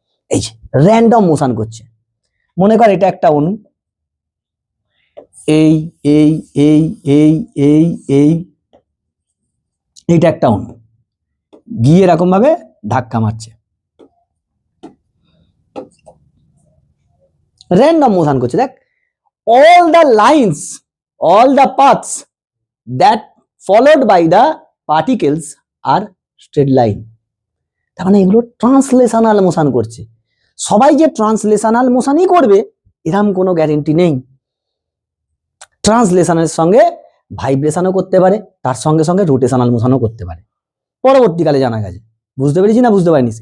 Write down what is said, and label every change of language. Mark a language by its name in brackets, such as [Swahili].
[Bangla] এই যে random motion করছে, মনে কর এটা একটা অণু, এই এই এই এই এই এই এইটা একটা অণু গিয়ে এরকম ভাবে ধাক্কা মারছে, র্যান্ডম মোশন করছে। দেখ, [English] all the lines, all the paths that followed by the particles are straight line। [Bangla] তার মানে এগুলো ট্রান্সলেশনাল মোশন করছে। সবাই যে ট্রান্সলেশনাল মোশনই করবে এরকম কোনো গ্যারেন্টি নেই। ট্রান্সলেশনের সঙ্গে ভাইব্রেশনও করতে পারে, তার সঙ্গে সঙ্গে রোটেশনাল মোশনও করতে পারে, পরবর্তীকালে জানা গেছে। বুঝতে পেরেছি না বুঝতে পারিনি?